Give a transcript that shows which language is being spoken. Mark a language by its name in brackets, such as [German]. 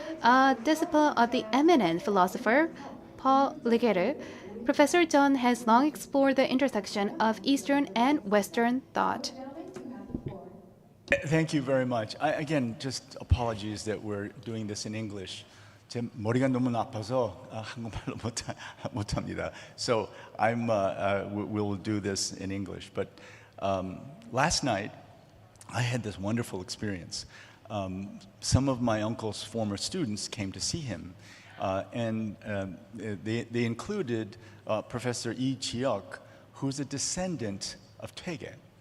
[English] A disciple of the eminent philosopher Paul Ricoeur, Professor Chun has long explored the intersection of Eastern and Western thought. Thank you very much. Again, just apologies that we're doing this in English. [Korean] 제 머리가 너무 나빠서 한국말로 못합니다. [English] So we'll do this in English. But last night, I had this wonderful experience. Some of my uncle's former students came to see him, and they included Professor Lee Ji-hyuk, who's a descendant of Taege.